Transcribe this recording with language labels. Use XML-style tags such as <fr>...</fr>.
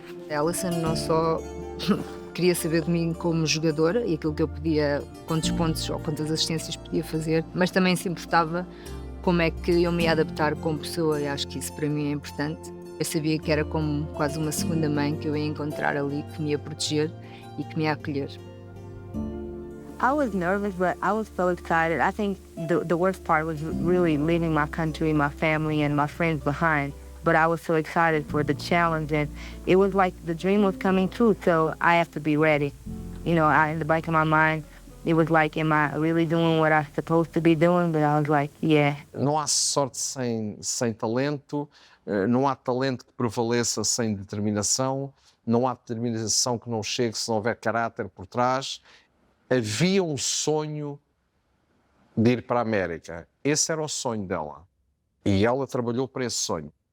<pt>Alison não só queria saber de mim como jogadora e aquilo que eu podia, quantos pontos ou quantas assistências podia fazer, mas também se importava como é que eu me ia adaptar como pessoa, e acho que isso para mim é importante. Eu sabia que era como quase uma segunda mãe que eu ia encontrar ali, que me ia proteger e que me ia acolher.</pt> <en>I was nervous, but I was so excited. I think the worst part was really leaving my country, my family, and my friends behind. But I was so excited for the challenge, and it was like the dream was coming true, so I have to be ready. You know, in the back of my mind, it was like, am I really doing what I'm supposed to be doing? But I was like, yeah.</en> <pt>Não há sorte sem talento, não há talento que prevaleça sem determinação, não há determinação que não chegue se não houver caráter por trás. Havia um sonho de ir para a América. Esse era o sonho dela. E ela trabalhou para esse sonho.</pt>